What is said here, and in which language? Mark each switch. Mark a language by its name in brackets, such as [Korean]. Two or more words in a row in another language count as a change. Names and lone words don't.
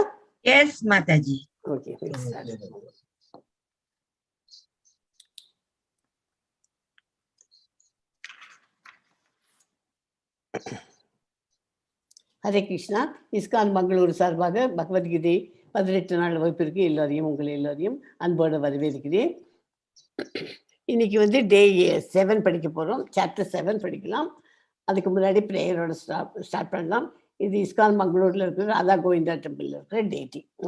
[English] Yes, Mataji. Okay, let's start. Hare Krishna. [Tamil] Iskconmangaluru சார்பாக பகவத்கீதை 18 நாள் வகுப்பிற்கு எல்லாரையும் உங்கள் எல்லாரையும் அன்போடு வரவேற்கிறேன். இன்னைக்கு வந்து டே 7 படிக்க போறோம். சாப்டர் 7 படிக்கலாம். அதுக்கு முன்னாடி பிரேயரோட ஸ்டார்ட் பண்ணலாம். இது இஸ்கான்மங்களூர்ல இருக்கிற ராதா கோவிந்தா டெம்பிள்ல இருக்கிற டேட்டி.